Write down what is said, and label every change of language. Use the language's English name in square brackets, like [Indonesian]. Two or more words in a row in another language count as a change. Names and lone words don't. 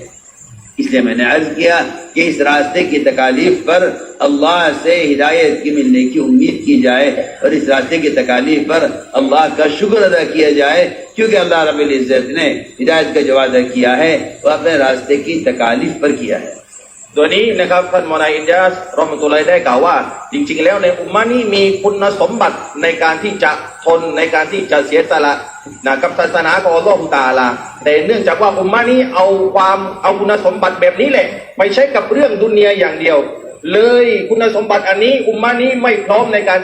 [Urdu] اس لیے میں نے عرض کیا کہ اس راستے کی تکالیف پر اللہ سے ہدایت کی ملنے کی امید کی جائے، اور اس راستے کی تکالیف پر اللہ کا شکر ادا کیا جائے، کیونکہ اللہ رب العزت نے ہدایت کا جو وعدہ کیا ہے وہ اپنے راستے کی تکالیف پر کیا ہے۔ [Thai] ตัวนี้นะครับท่านมอนาอินยาสรอห์มะตุลลอฮิได้กล่าวว่าจริงๆแล้วในอุมมะนี้มีคุณสมบัติในการที่จะทนในการที่จะเสียสละกับศาสนาของอัลเลาะห์ตะอาลาแต่เนื่องจากว่าอุมมะนี้เอาคุณสมบัติแบบนี้แหละไปใช้กับเรื่องดุนยาอย่างเดียวเลยคุณสมบัติอันนี้อุมมะนี้ไม่พร้อมในการ